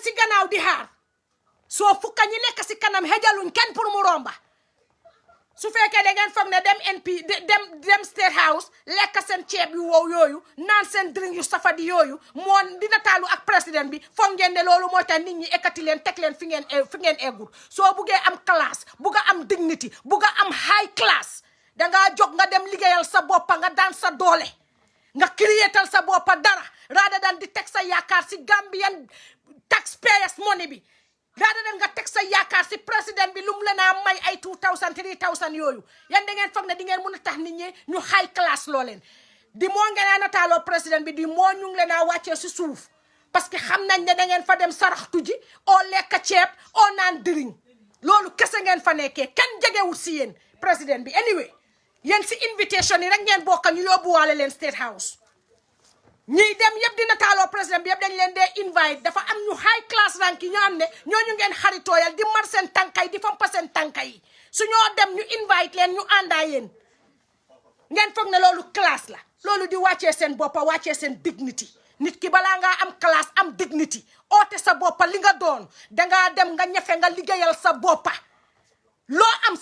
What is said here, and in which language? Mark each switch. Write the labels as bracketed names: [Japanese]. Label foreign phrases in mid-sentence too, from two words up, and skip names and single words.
[Wolof] gannaaw di xaar soo fukka ñi nekk si kanam xejaluñ kenn pour mu romba su fekkee da ngeen foog ne dem State House lekk seen ceeb yu wow yooyu naan seen drink yu safadi yooyu moo dina taalu ak président bi foog ngeen ne loolu moo tax nit ñi ekkati leen teg leen fi ngeen eggul soo buggee am classe bugga am dignity bugga am [English] high class [Wolof] dangaa jóg nga dem liggéeyal sa boppa nga daan sa doole nga créétal sa boppa dara [English] rather than [Wolof] di teg sa yaakaar si [English] Gambian taxpayers money [Wolof] bi [English] rather than [Wolof] nga teg sa yaakaar si président bi lu mu leen a may ay 2000 3000 yooyu yan da ngeen foog ne di ngeen mën a tax nit ñi ñu [English] high class [Wolof] loo leen di moo ngeen a nataaloo président bi di moo ñu ngi leen a wàccee si suuf [French] parce que [Wolof] xam nañ ne da ngeen fa dem saraxtu ji oo lekk ceeb oo naan diriñ loolu kese ngeen fa nekkee kenn jegewul si yéen président bi anyway yéen si invitation yi rek ngeen bokk ñu yóbbuwaale leen State House ñiy dem yëpp dina taaloo président bi yëpp dañ leen dee invite dafa am ñu [English] high class rank [Wolof] yi ñoo xam ne ñooñu ngeen xaritooyal di mar seen tànka yi di fompa seen tànka yi su ñoo dem ñu invite leen ñu àndaa yéen ngeen foog ne loolu classe la loolu di wàccee seen boppa wàccee seen dignity nit ki balaa ngaa am classe am dignity oote sa boppa li nga doon dangaa dem nga ñefe nga liggéeyal sa boppa loo am